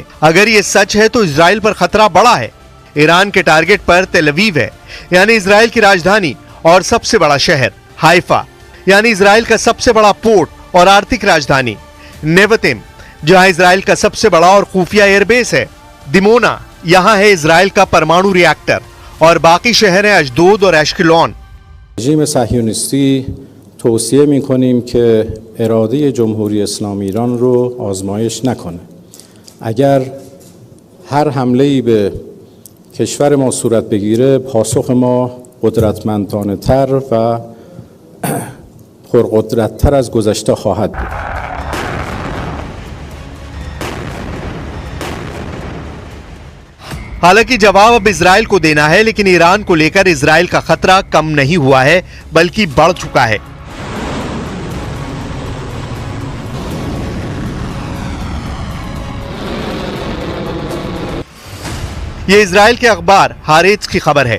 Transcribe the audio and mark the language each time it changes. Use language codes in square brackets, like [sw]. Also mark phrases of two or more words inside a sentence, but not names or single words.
[hi] अगर ये सच है तो इजराइल पर खतरा बड़ा है। ईरान के टारगेट पर तेल अवीव है यानी इजराइल की राजधानी और सबसे बड़ा शहर, हाइफा यानी इजराइल का सबसे बड़ा पोर्ट और आर्थिक राजधानी, नेवतिम जहां इजराइल का सबसे बड़ा और खुफिया एयरबेस है, दिमोना यहां है इजराइल का परमाणु रिएक्टर और बाकी शहर हैं अशदोद और एश्केलॉन। [fa] رژیم صهیونیستی توصیه می‌کنیم که اراده جمهوری اسلامی ایران رو آزمایش نکنه. اگر هر حمله‌ای به کشور ما صورت بگیره پاسخ ما قدرتمندانه‌تر و پرقدرت‌تر از گذشته خواهد بود. [hi] हालांकि जवाब अब इजराइल को देना है, लेकिन ईरान को लेकर इजराइल का खतरा कम नहीं हुआ है बल्कि बढ़ चुका है। ये इजराइल के अखबार हारेट्स की खबर है।